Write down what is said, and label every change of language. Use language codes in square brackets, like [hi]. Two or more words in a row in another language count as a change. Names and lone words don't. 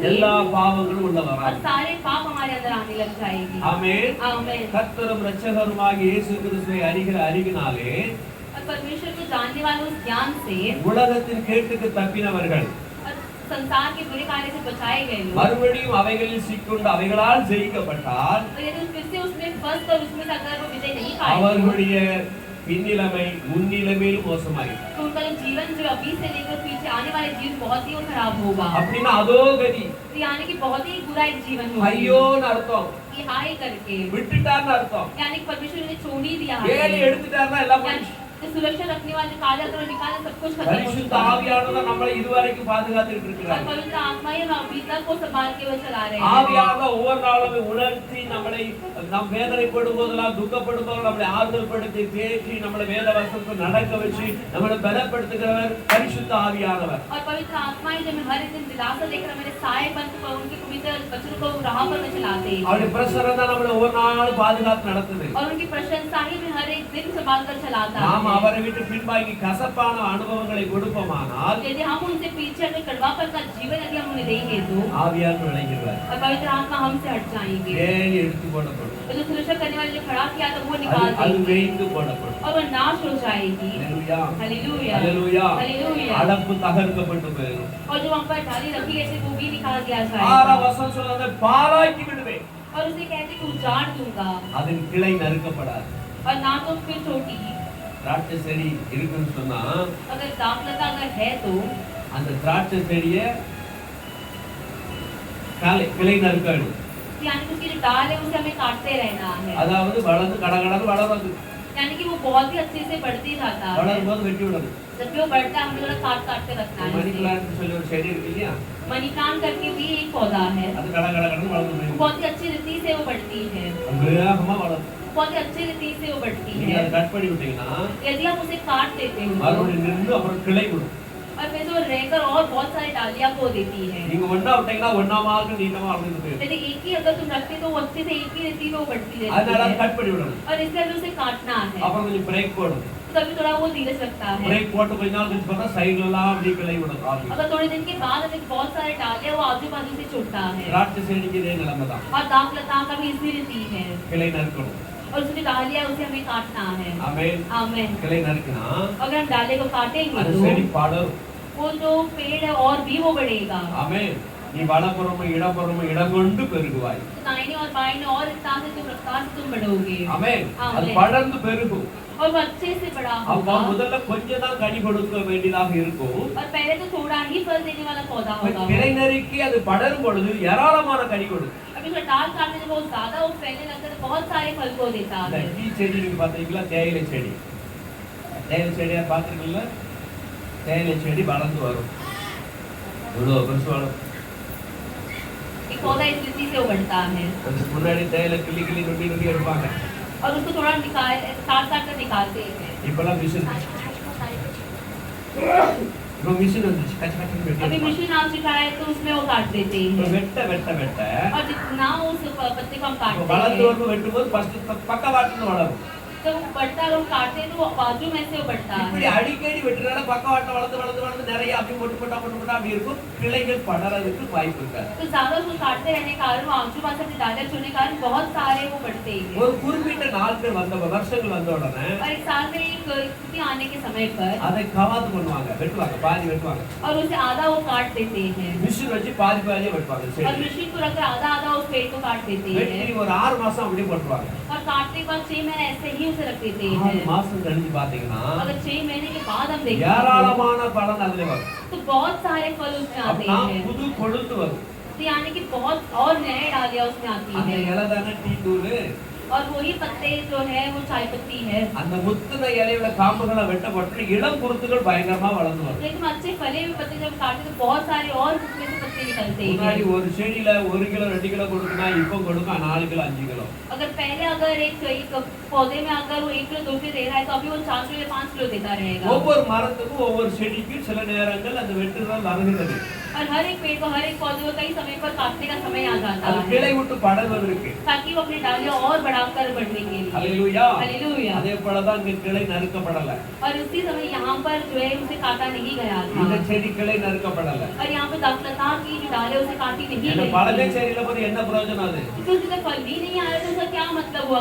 [ta] எல்லா பாவங்களும் உள்ள और வராது. [hi] सारे पाप हमारे अंदर आने लग जाएगी [ta] ஆமென். [hi] आमेन [ta] கர்த்தரும் இரட்சகருமாகிய இயேசு கிறிஸ்துவை அறிகிற அறிவினாலே [hi] और परमेश्वर को जानने वाले उस ज्ञान से [ta] உலகத்தின் கேட்டுக்கு தப்பினவர்கள் [hi] और संसार के बुरे कार्य से बचाए गए लोग [ta] மறுபடியும் அவைகளில் சிக்கொண்டு அவைகளால் ஜெயிக்கப்பட்டால் [hi] और यदि फिर से उसमें फंस कर उसमें से अगर वो विजय नहीं पाए [ta] அவர்களுடைய பின்னிலைமை முன்னிலைமையில் மோசமாயிடும். [hi] तो उनका जीवन जो अभी से लेकर पीछे आने वाले जीवन बहुत ही खराब होगा। [ta] அப்படின்னா அதோ கதி, [hi] तो यानी कि बहुत ही बुरा एक जीवन होगा। [ta] ஐயோன்னு அர்த்தம், [hi] कि हाय करके [ta] விட்டுட்டார்னு அர்த்தம். [hi] यानी कि परमेश्वर ने छोड़ ही दिया [ta] ஏழு है। எடுத்துட்டாருன்னா எல்லாம் போயிடுச்சு. [hi] तो सुरक्षा रखने वाले कहा जाता है निकाल सब कुछ खत्म हो [ta] பரிசுத்த चुका है। ஆவியானவர் நம்மளை இதுவரைக்கும் பாதுகாத்துட்டு और இருக்கிறார். [hi] पवित्र आत्मा ही हम अभी तक को संभाल के वो चला रहे हैं। [ta] ஆவியானவர் ஒவ்வொரு நாளும் உணர்த்தி நம்மளை நாம் வேதனைப்படும் போதெல்லாம் துக்கப்படும் போதெல்லாம் நம்மளை ஆறுதல் படுத்தி தேற்றி நம்மளை வேத வசனத்தை நடக்க வச்சு நம்மளை பலப்படுத்துகிறவர் பரிசுத்த ஆவியானவர். [hi] और पवित्र आत्मा ही जब हर एक दिन दिलासा देकर हमारे साए पंथ पर उनके पवित्र वचन को राह पर में चलाते हैं। [ta] அவருடைய பிரசன்னம் தான் நம்மளை ஒவ்வொரு நாளும் பாதுகாத்து நடத்துது. [hi] और उनकी प्रशंसा ही में हर एक दिन संभाल कर चलाता [ta] நாம் है। அவரை விட்டு பின்பாகி கசப்பான அனுபவங்களை கொடுப்போமானால் [hi] यदि हम उनसे पीछे हटे कड़वापन का जीवन यदि हम उन्हें देंगे तो [ta] ஆவியானவர் விளைகிறார். [hi] और पवित्र आत्मा हमसे हट जाएंगे। [ta] ஏழு எடுத்து போடப்படும், [hi] और जो सुरक्षा करने वाले जो खड़ा किया था वो निकाल [ta] அது देंगे வேய்ந்து போடப்படும். [hi] और वो नाश हो जाएगी। [ta] அல்லேலூயா, [hi] हालेलुया [ta] அல்லேலூயா. [hi] हालेलुया। [ta] அடப்பு தகர்க்கப்பட்டு போயிடும். [hi] और जो वहाँ पर ढाली रखी गई थी वो भी निकाल दिया [ta] ஆறாம் जाएगा। வசனம் சொல்றது பாழாக்கி விடுவேன். [hi] और उसे कहते कि उजाड़ दूंगा [ta] அதன் கிளை நறுக்கப்படாது. [hi] और ना तो फिर छोटी। [ta] திராட்சை செடி இருக்குன்னு சொன்னா [hi] अगर दाखलता अगर है तो [ta] அந்த திராட்சை செடியை கிளை நறுக்கணும். [hi] यानी कि उसकी जो डाल है उसे हमें काटते रहना है। [ta] அதாவது வளர்ந்து கடகடன்னு வளராது, [hi] यानी कि वो बहुत ही अच्छे से बढ़ते जाता है। [ta] வளரும் போது வெட்டி விடணும். [hi] जब वो बढ़ता है हम लोग काट काट के रखना है [ta] மணி उसे। பிளான்ட் சொல்லி ஒரு செடி இருக்கு இல்லையா, [en] money plant [hi] करके भी एक पौधा है, [ta] அது கடகடன்னு வளர்ந்து वो போயிடும். [hi] बहुत ही अच्छी रीति से वो बढ़ती है, [ta] வேகமா வளரும். [hi] बहुत ही अच्छी रीति से वो बढ़ती [ta] நீங்க है। அதை கட் பண்ணி விட்டீங்கன்னா [hi] यदि हम उसे काट देते हो [ta] மறுபடியும் நின்று அப்புறம் கிளை விடும். [hi] और फिर वो रहकर और बहुत सारी डालियां को देती है। [ta] நீங்க ஒண்ணா விட்டீங்கன்னா ஒண்ணாமாக நீட்டமா வளர்ந்து போயிடும். [hi] यदि एक ही अगर तुम रखते तो वो अच्छे से एक ही रीति में वो बढ़ती [ta] அதனால [hi] रहती है [ta] கட் பண்ணி விடணும். [hi] और इसलिए हमें उसे काटना है। [ta] அப்புறம் கொஞ்சம் பிரேக் போடணும். [hi] कभी थोड़ा वो धीरज लगता है। [ta] பிரேக் போட்டு கொஞ்ச நாள் கழிச்சு பார்த்தா சைடுல எல்லாம் அப்படி கிளை விடும். ஆவி [hi] अगर थोड़े दिन के बाद हमें बहुत सारे डालियां वो आजू बाजू से छूटता है। [ta] திராட்சை செடிக்கு இதே நிலைமை தான், [hi] और दाख लता का भी इसी रीति है [ta] கிளை நறுக்கணும். [hi] और उसकी डालियां उसे हमें काटना है। [ta] ஆமென். [hi] आमीन। [ta] கிளை நறுக்கினா [hi] अगर हम डाले को काटेंगे [ta] அது तो செடி படரும். [hi] वो जो पेड़ है और भी वो बढ़ेगा। [ta] ஆமென். நீ வலப்புறமும் இடப்புறமும் இடம் கொண்டு பெருகுவாய். [hi] तो दाहिने और बाएं और रफ्तार से तुम बढ़ोगे। [ta] ஆமென். அது ஆமென்। படர்ந்து பெருகும். [hi] और वो अच्छे से बड़ा [ta] அப்ப होगा। முதல்ல கொஞ்சம் தான் கனி கொடுக்க வேண்டியதாக இருக்கும். [hi] और पहले तो थोड़ा ही फल देने वाला पौधा होगा। [ta] கிளை நறுக்கி அது படரும் பொழுது ஏராளமான கனி கொடுக்கும். [hi] अभी जो डाल काटने से बहुत ज्यादा वो फैलने लगता है तो बहुत सारे फल को देता [ta] இந்த है। டீ செடி நீங்க பாத்தீங்களா, தேயிலை செடி, தேயிலை செடியா பாத்துருக்கீங்களா? தேயிலை செடி வளர்ந்து வரும், இவ்வளவு பெருசு வளரும். [hi] एक पौधा इस रीति से उगड़ता है [ta] அதுக்கு முன்னாடி தேயிலை கிள்ளி கிள்ளி நொண்டி நொண்டி எடுப்பாங்க. [hi] और उसको थोड़ा निकाल काट काट कर निकालते हैं। [ta] இப்பெல்லாம் மிஷின், இப்போ மிஷின் வந்துச்சு, கச்ச கச்சன்னு வெட்டி अभी எடுப்பாங்க. [hi] मशीन आ चुका है तो उसमें वो काट देते [ta] இப்போ हैं வெட்ட வெட்ட வெட்ட [hi] और जितना उस पत्ते को हम [ta] இப்போ काटते வளர்ந்து हैं வரும்போது வெட்டும்போது ஃபர்ஸ்ட் பக்கவாட்டுல வளரும். [hi] जब वो बढ़ता है वो काटते हैं तो वो बाजू में से वो बढ़ता [ta] இப்படி है। அடிக்கடி வெட்டுறதால பக்கவாட்டுல வளர்ந்து வளர்ந்து வளர்ந்து நிறைய அப்படி மொட்டு மொட்டா அப்படி இருக்கும். கிளைகள் படறதுக்கு வாய்ப்பு இருக்காது. [hi] तो ज्यादा उसको काटते रहने के कारण वो आजू बाजू से डाले छोड़ने के कारण बहुत सारे वो बढ़ते हैं। [ta] ஒரு குறிப்பிட்ட நாட்கள் வந்த வருஷங்கள் வந்த உடனே [hi] और एक साल में एक स्थिति आने के समय पर [ta] அதை கவாத்து பண்ணுவாங்க, வெட்டுவாங்க, பாதி வெட்டுவாங்க. [hi] और उसे आधा वो काट देते हैं [ta] மிஷின் வச்சு பாதி பாதியே வெட்டுவாங்க. और சரி, [hi] मशीन को रखकर आधा आधा उस पेड़ को काट देते [ta] வெட்டி हैं ஒரு 6 மாசம் அப்படியே போட்டுருவாங்க. [hi] और काटने के बाद 6 महीने ऐसे ही उसे रख देते [ta] 6 हैं। மாசம் கழிச்சு பாத்தீங்கன்னா [hi] अगर 6 महीने के बाद हम देखें [ta] ஏராளமான பலன் அதுல வரும். [hi] तो बहुत सारे फल उसमें आते [ta] அப்படின்னா हैं। புது கொழுந்து வரும். [hi] तो यानी कि बहुत और नए डालियां उसमें आती [ta] அந்த है இலைதான டீ தூள், [hi] और वही पत्ते जो है वो चाय पत्ती है। [ta] அந்த முத்துன இலையோட காம்புகளை வெட்டப்பட்டு இளம் குருத்துகள் பயங்கரமா வளர்ந்து வரும். [hi] लेकिन अच्छे फले हुए पत्ते जब काटे तो बहुत सारे और उसमें से पत्ते निकलते [ta] முன்னாடி हैं। ஒரு செடியில 1 கிலோ 2 கிலோ கொடுக்குனா இப்போ கொடுக்கும் 4 கிலோ 5 கிலோ. [hi] अगर पहले अगर एक पौधे में अगर वो 1 किलो 2 किलो दे रहा है तो अभी वो 4 किलो या 5 किलो देता रहेगा। [ta] ஒவ்வொரு மரத்துக்கும் ஒவ்வொரு செடிக்கும் சில நேரங்கள் அந்த வெட்டுதல் வருகிறது. [hi] और हर एक पेड़ को हर एक पौधे को कई समय पर काटने का समय आ जाता [ta] அது है கிளை விட்டு படர்வதற்கு. [hi] ताकि वो अपनी डालियां और बढ़ाकर बढ़ने के लिए। [ta] ஹல்லேலூயா. [hi] हालेलुया। [ta] அதே போலதான் இங்க கிளை நறுக்கப்படல. [hi] और उसी समय यहाँ पर जो है उसे काटा नहीं गया [ta] இந்த था செடி கிளை நறுக்கப்படல. और यहाँ पर दाखलता की जो डाले उसे काटी नहीं இந்த गई பழமே थी। செடியில போது என்ன பிரயோஜனம் அது? [hi] क्योंकि उसका फल भी नहीं आया तो उसका क्या मतलब हुआ?